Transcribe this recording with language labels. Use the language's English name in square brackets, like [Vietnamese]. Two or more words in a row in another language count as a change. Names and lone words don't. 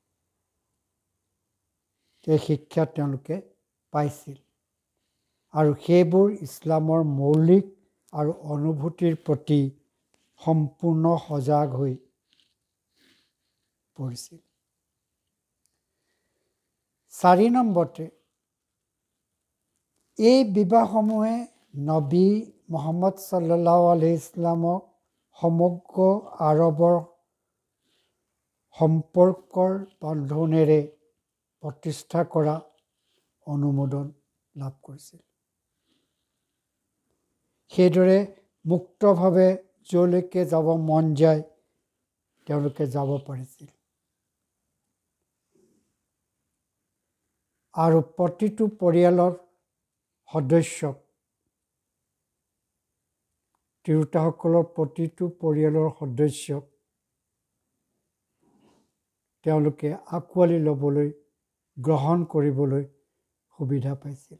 [Assamese] এই শিক্ষা তেওঁলোকে পাইছিল আৰু সেইবোৰ ইছলামৰ মৌলিক আৰু অনুভূতিৰ প্ৰতি সম্পূৰ্ণ সজাগ হৈ পৰিছিল। 4 নম্বৰতে এই বিবাহসমূহে নবী মুহাম্মদ [Arabic] صلى الله عليه [Assamese] ইছলামক সমগ্ৰ আৰবৰ সম্পৰ্কৰ বান্ধোনেৰে প্ৰতিষ্ঠা কৰা অনুমোদন লাভ কৰিছিল। সেইদৰে মুক্তভাৱে যলৈকে যাব মন যায় তেওঁলোকে যাব পাৰিছিল আৰু প্ৰতিটো পৰিয়ালৰ সদস্যক, তিৰোতাসকলৰ প্ৰতিটো পৰিয়ালৰ সদস্যক তেওঁলোকে আঁকোৱালি ল'বলৈ, গ্ৰহণ কৰিবলৈ সুবিধা পাইছিল।